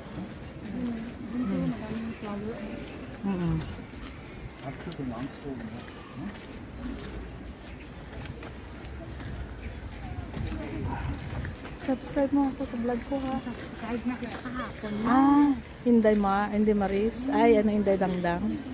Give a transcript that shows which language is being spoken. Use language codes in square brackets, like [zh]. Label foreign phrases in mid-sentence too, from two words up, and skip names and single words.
[ko] 아트도 많고 [tl] Subscribe mo ako sa vlog ko, ha? Subscribe na kita kahapon. Inday Maris. Ay, ano, Inday Dangdang.